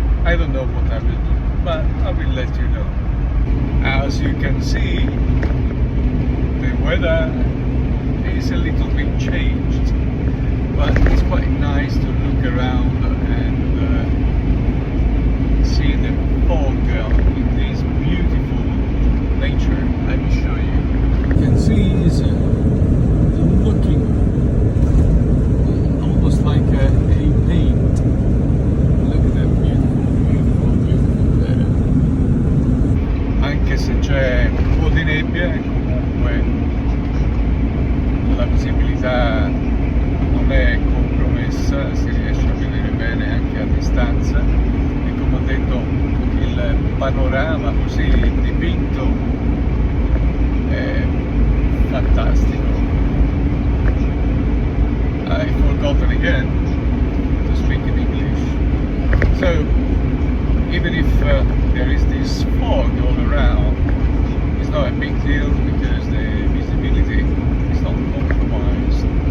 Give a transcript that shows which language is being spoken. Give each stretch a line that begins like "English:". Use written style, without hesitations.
English: I don't know what I will do, but I will let you know. As you can see, the weather is a little bit changed, but it's quite nice to look around and see the fog in this beautiful nature. Let me show you. You can see it's looking almost like a paint. Look at that beautiful weather.
Italian: Anche se c'è un po' di nebbia, comunque la visibilità non è compromessa, si riesce a vedere bene anche a distanza e, come ho detto, il panorama così dipinto è fantastico.
English: I forgotten again to speak in English. So even if there is this fog all around, it's not a big deal because the visibility is not compromised.